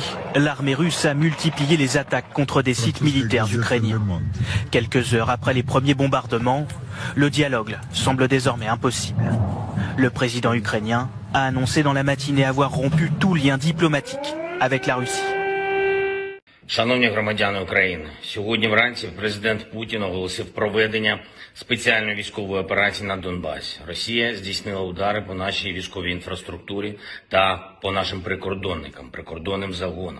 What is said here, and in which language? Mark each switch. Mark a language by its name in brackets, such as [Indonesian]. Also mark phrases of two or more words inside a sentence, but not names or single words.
[French] L'armée russe a multiplié les attaques contre des sites militaires ukrainiens. Quelques heures après les premiers bombardements, le dialogue semble désormais impossible. Le président ukrainien a annoncé dans la matinée avoir rompu tout lien diplomatique avec la Russie. [Ukrainian] Шановні громадяни України, сьогодні вранці президент Путін оголосив проведення спеціальної військової операції на Донбасі. Росія здійснила удари по нашій військовій інфраструктурі та по нашим прикордонникам, прикордонним загонам.